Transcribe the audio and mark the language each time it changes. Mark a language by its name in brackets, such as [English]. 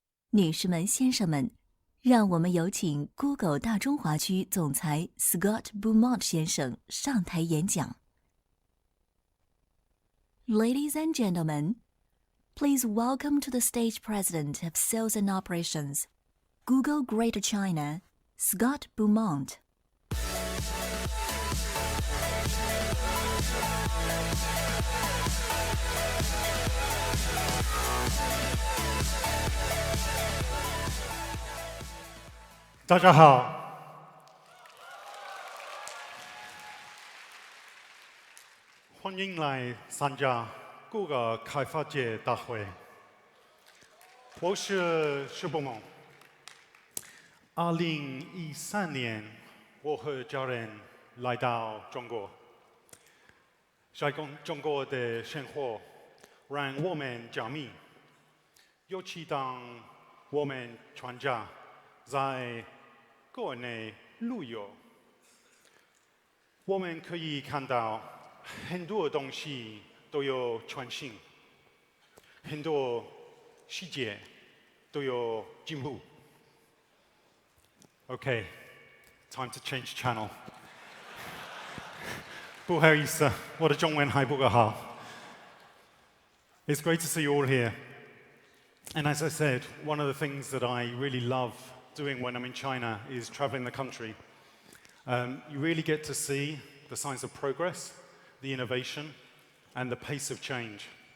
[Chinese] 女士们、先生们，让我们有请 Google 大中华区总裁 Scott Beaumont 先生上台演讲。 [English] Ladies and gentlemen, please welcome to the stage President of Sales and Operations, Google Greater China, Scott Beaumont. [Chinese] "大家好，欢迎来参加Google开发者大会。我是徐博蒙。2013年，我和家人来到中国。在中国的生活让我们着迷，尤其当我们全家在国内旅游，我们可以看到很多东西都有创新，很多细节都有进步。 [English] Okay, time to change channel. [Chinese] 不好意思，我的中文还不够好。 [English] It's great to see you all here. And as I said, one of the things that I really love doing when I'm in China is traveling the country. You really get to see the signs of progress, the innovation, and the pace of change.